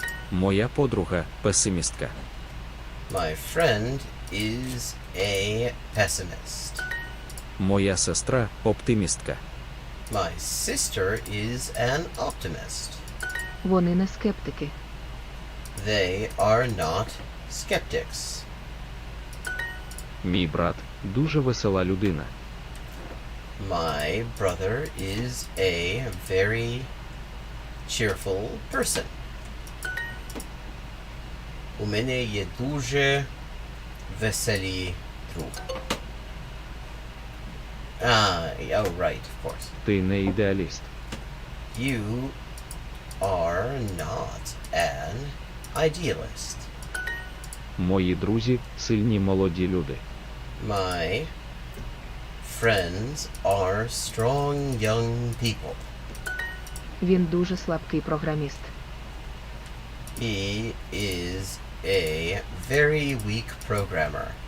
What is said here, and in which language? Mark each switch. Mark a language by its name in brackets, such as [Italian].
[Ukrainian] Моя подруга песимістка. [English] My friend is a pessimist. [Ukrainian] Моя сестра оптимістка. [English] My sister is an optimist. [Ukrainian] Вони не скептики. [English] They are not skeptics. [Ukrainian] Мій брат дуже весела людина. [English] My brother is a very cheerful person. [Ukrainian] У мене є дуже веселий друг. [English] Oh right, of course. [Ukrainian] Ти не ідеаліст. [English] You are not an idealist. [Ukrainian] Мої друзі сильні молоді люди. [English] My friends are strong young people. [Ukrainian] Він дуже слабкий програміст. [English] He is a very weak programmer.